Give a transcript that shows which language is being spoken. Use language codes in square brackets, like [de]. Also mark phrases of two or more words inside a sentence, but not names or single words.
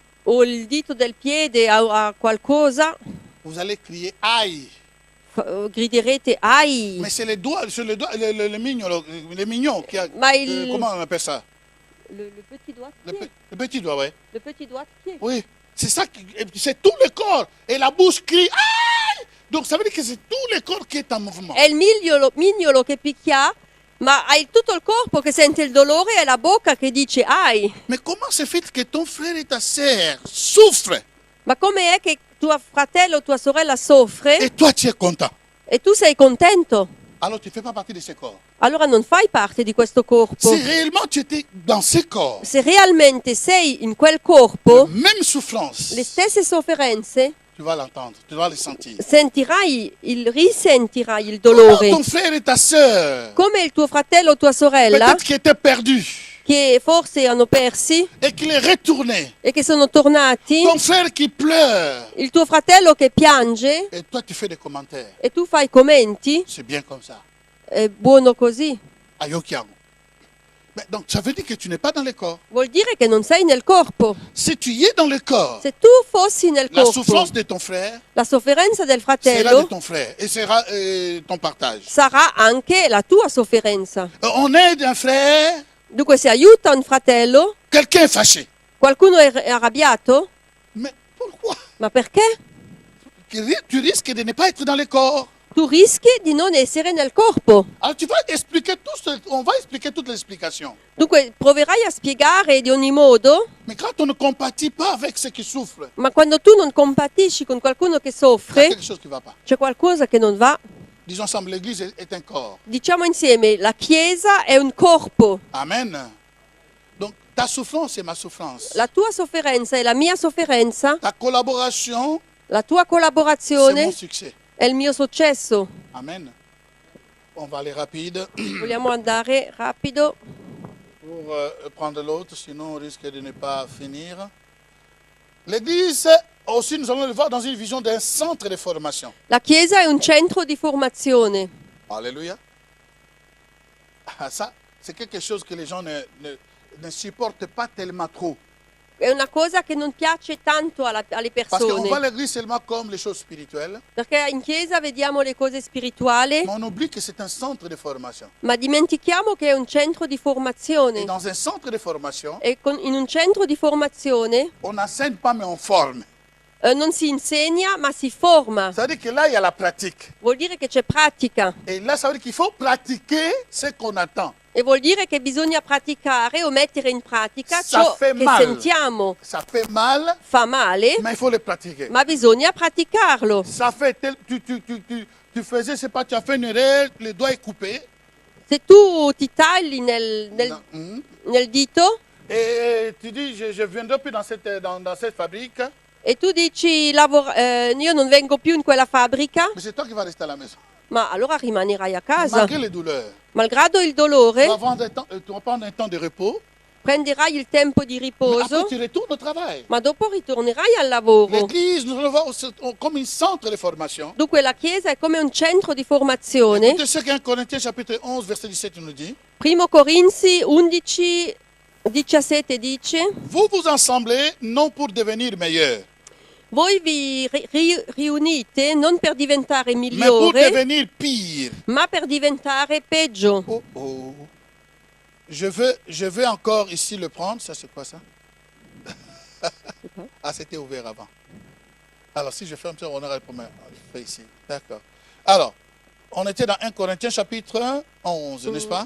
[it] o il dito del piede a qualcosa, [fr] Vous allez crier aïe. [it] griderete ai. [fr] Mais c'est les doigts, le mignolo, le mignon qui a. [it] Ma il- [fr] comment on appelle ça? Le petit doigt, Le petit doigt, ouais. le petit doigt de pied. Oui, c'est ça, c'est tout le corps. Et la bouche crie aïe. Donc ça veut dire que c'est tout le corps qui est en mouvement. [it] È il mignolo che picchia, ma hai tutto il corpo che sente il dolore e la bocca che dice ai. [fr] Mais comment se fait que ton frère et ta sœur souffrent? [it] Ma come è che tuo fratello o tua sorella soffre [fr] et toi tu es content. [it] e tu sei contento, [fr] Alors tu ne fais pas partie de ce corps. [it] allora non fai parte di questo corpo. [fr] Si réellement tu étais dans ce corps, [it] Se realmente sei in quel corpo, [fr] même souffrance, [it] le stesse sofferenze, [fr] tu vas l'entendre, tu vas les sentir. [it] risentirai il [fr] Comment [it] dolore. [fr] ton frère et ta sœur, [it] Come il tuo fratello o tua sorella, [fr] peut-être qui étaient perdus [it] che forse hanno persi [fr] et qu'il est retourné. [it] e che sono tornati, [fr] Ton frère qui pleure [it] il tuo fratello che piange [fr] et toi tu fais des commentaires. [it] e tu fai commenti, [fr] C'est bien comme ça. [it] è buono così. Ayokiango. [fr] Mais donc ça veut dire que tu n'es pas dans le corps. [it] Vuol dire che non sei nel corpo. [fr] Si tu y es dans le corps, [it] Se tu fossi nel [fr] la [it] corpo, [fr] souffrance de ton frère [it] la sofferenza del [fr] sera de [it] fratello [fr] ton frère et sera ton partage. [it] sarà anche la tua sofferenza. [fr] On aide un frère, [it] Dunque se aiuta un fratello, [fr] quelqu'un est fâché. [it] qualcuno è arrabbiato, [fr] Mais pourquoi? [it] ma perché? [fr] Tu risques de ne pas être dans le corps. [it] Tu rischi di non essere nel corpo. [fr] Alors tu vas expliquer on va expliquer toutes les explications. [it] Dunque proverai a spiegare di ogni modo, [fr] Mais quand on ne compatit pas avec ceux qui souffrent, [it] ma quando tu non compatisci con qualcuno che [fr] il y a [it] soffre, [fr] quelque chose qui ne va pas. [it] c'è qualcosa che non va. [fr] Disons ensemble, l'Église est un corps. [it] Diciamo insieme, la Chiesa è un corpo. [fr] Amen. Donc ta souffrance est ma souffrance. [it] La tua sofferenza è la mia sofferenza, [fr] Ta collaboration, [it] la tua [fr] c'est mon [it] collaborazione [fr] succès. [it] è il mio successo. [fr] Amen. On va aller rapide [it] Vogliamo andare rapido [fr] pour prendre l'autre, sinon on risque de ne pas finir. L'Église, aussi, nous allons le voir dans une vision d'un centre de formation. [it] La Chiesa è un centro di formazione. [fr] Alléluia. Ah, ça, c'est quelque chose que les gens ne supportent pas tellement trop. [it] È una cosa che non piace tanto alle [fr] Parce qu'on voit [it] persone, [fr] l'Église seulement comme les choses spirituelles, [it] perché in Chiesa vediamo le cose spirituali, [fr] mais on oublie que c'est un centre de formation. [it] ma dimentichiamo che è un centro di [fr] Et [it] formazione. [fr] dans un centre de formation, [it] E in un centro di formazione [fr] on n'enseigne pas, mais on forme. [it] non si insegna, ma si forma. [fr] Ça veut dire que là, il y a la pratique. [it] Vuol dire che c'è pratica [fr] Et là, ça veut dire qu'il faut pratiquer ce qu'on attend. [it] e vuol dire che bisogna praticare o mettere in pratica [fr] Ça [it] ciò [fr] fait [it] che [fr] mal. [it] sentiamo. [fr] Ça fait mal, [it] Fa male, [fr] mais il faut le pratiquer. [it] ma bisogna praticarlo. [fr] Ça fait tu faisais, je sais pas, tu as fait une erreur, le doigt est coupé. [it] Se tu ti tagli [fr] Non. Mhm. [it] nel dito [fr] Et tu dis, je viendrai plus dans cette fabrique, [it] e tu dici io non vengo più in quella fabbrica, [fr] mais c'est toi qui vas rester à la maison. [it] ma allora rimanerai a casa. [fr] Malgré les douleurs. [it] Malgrado il [fr] Tu [it] dolore, [fr] vas prendre un temps de repos, [it] prenderai il tempo di [fr] mais après [it] riposo, [fr] tu retournes au travail. [it] ma dopo ritornerai al lavoro. [fr] L'église, nous allons le voir comme un centre de formation. [it] Dunque la Chiesa è come un centro di formazione. [fr] Écoutez ce qu'un Corinthiens chapitre 11, verset 17 nous dit. [it] Primo Corinzi 11, 17 dice: [fr] Vous vous assemblez non pour devenir meilleurs, [it] voi vi riunite non per diventare [fr] mais pour [it] migliore, [fr] devenir pire. [it] ma per diventare peggio. Oh oh. [fr] Je veux encore ici le prendre. Ça, c'est quoi ça? Ah, c'était ouvert avant. Alors, si je ferme ça, on aura le premier. Je fais ici. D'accord. Alors, on était dans 1 Corinthiens chapitre 11, n'est-ce pas?